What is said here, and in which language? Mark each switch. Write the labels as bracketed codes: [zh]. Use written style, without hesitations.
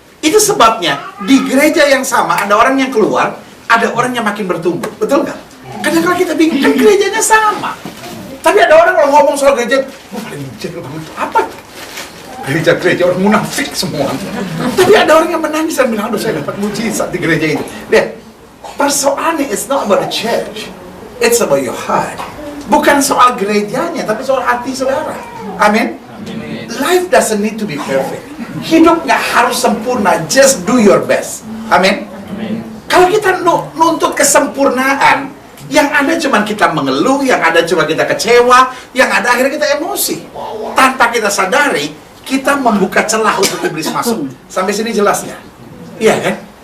[id] Itu sebabnya di gereja yang sama ada orang yang keluar, ada orang yang makin bertumbuh, betul nggak? Karena kalau kita bingung, kan gerejanya sama, tapi ada orang kalau ngomong soal gereja, paling jauh banget, apa? Gereja-gereja orang munafik semua. Tapi ada orang yang menangis dan bilang, aduh saya dapat mujizat di gereja itu. Lihat, persoalannya [en] it's not about the church, it's about your heart. [id] Bukan soal gerejanya, tapi soal hati saudara. Amin. [en] Life doesn't need to be perfect. [id] Hidup nggak harus sempurna, [en] just do your best. [id] Amin. Kalau kita nuntut kesempurnaan, yang ada cuma kita mengeluh, yang ada cuma kita kecewa, yang ada akhirnya kita emosi. Tanpa kita sadari, kita membuka celah untuk iblis masuk. Sampai sini jelasnya? Iya kan?